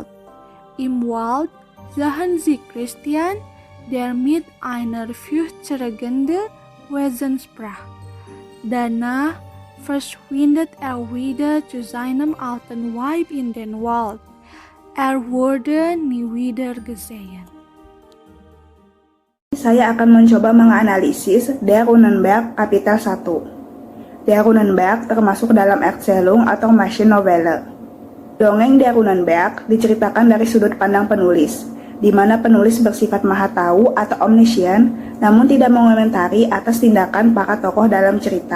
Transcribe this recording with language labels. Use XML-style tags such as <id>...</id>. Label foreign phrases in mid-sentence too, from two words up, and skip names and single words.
<de>Im Wald sahen sie Christian, der mit einer furchterregenden Wesen sprach. Danach verschwindet er wieder zu seinem alten Weib in den Wald. Er wurde nie wieder gesehen.</de> <id>Saya akan mencoba menganalisis Der Runenberg Kapitel 1. Der Runenberg termasuk dalam Erzählung atau Maschinennovelle. Dongeng Der Runenberg diceritakan dari sudut pandang penulis, di mana penulis bersifat maha tahu atau omniscient, namun tidak mengomentari atas tindakan para tokoh dalam cerita.</id>